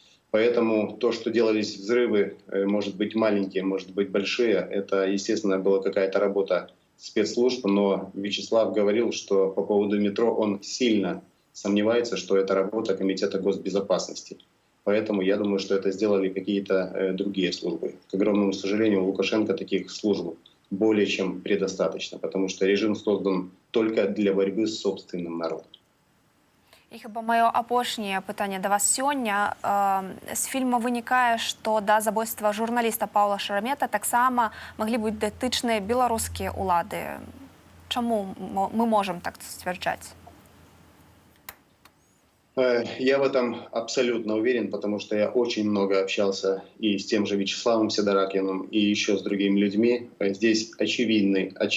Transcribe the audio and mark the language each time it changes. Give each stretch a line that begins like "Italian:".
Russian: Поэтому то, что делались взрывы, может быть маленькие, может быть большие, это, естественно, была какая-то работа спецслужб, но Вячеслав говорил, что по поводу метро он сильно сомневается, что это работа Комитета госбезопасности. Поэтому я думаю, что это сделали какие-то другие службы. К огромному сожалению, у Лукашенко таких служб более чем предостаточно, потому что режим создан только для борьбы с собственным народом.
Belarusian: І хіба маё апошняе пытанне да вас сёння. З фільма вынікае, што да забойства журналіста Паўла Шеремета таксама маглі быць датычныя беларускія ўлады. Чаму мы можам так сцвярджаць?
Russian: Я в этом абсолютно уверен, потому что я очень много общался и с тем же Вячеславом Сидоракиным, и еще с другими людьми. Здесь видны